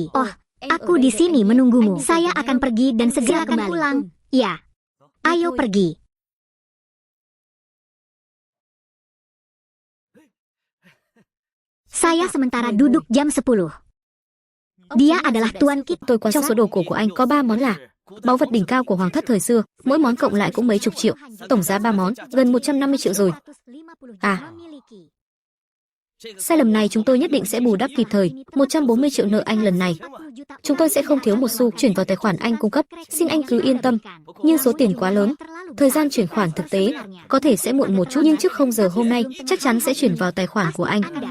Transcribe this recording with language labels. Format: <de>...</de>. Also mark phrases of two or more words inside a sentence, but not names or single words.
<id>Oh, aku di sini menunggumu. Saya akan pergi dan segera akan pulang. Ya. Ayo pergi. Saya sementara duduk jam 10. Dia adalah Tuan Kit.</id> <vi>Tôi quan sát số đồ cổ của anh có 3 món là báu vật đỉnh cao của hoàng thất thời xưa, mỗi món cộng lại cũng mấy chục triệu, tổng giá 3 món, gần 150 triệu rồi. À, sai lầm này chúng tôi nhất định sẽ bù đắp kịp thời, 140 triệu nợ anh lần này. Chúng tôi sẽ không thiếu một xu chuyển vào tài khoản anh cung cấp, xin anh cứ yên tâm, nhưng số tiền quá lớn, Thời gian chuyển khoản thực tế có thể sẽ muộn một chút, nhưng trước 0 giờ hôm nay chắc chắn sẽ chuyển vào tài khoản của anh.</vi>